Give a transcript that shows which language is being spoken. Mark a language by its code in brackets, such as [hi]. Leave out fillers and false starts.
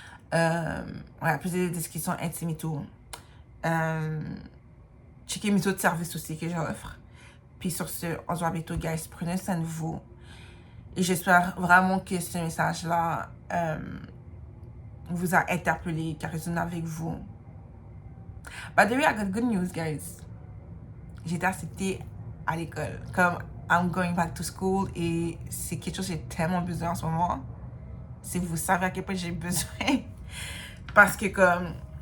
[fr] Voilà, plus de descriptions intimes et tout. Checkez mes autres services aussi que j'offre. Puis sur ce, on se voit bientôt, guys. Prenez soin de vous. Et j'espère vraiment que ce message-là vous a interpellé, qui a résonné avec vous. [en] By the way, I got good news, guys. [fr] J'ai été acceptée à l'école. Comme [en] I'm going back to school [fr] et c'est quelque chose que j'ai tellement besoin en ce moment. Si vous savez à quel point j'ai besoin. Parce que comme...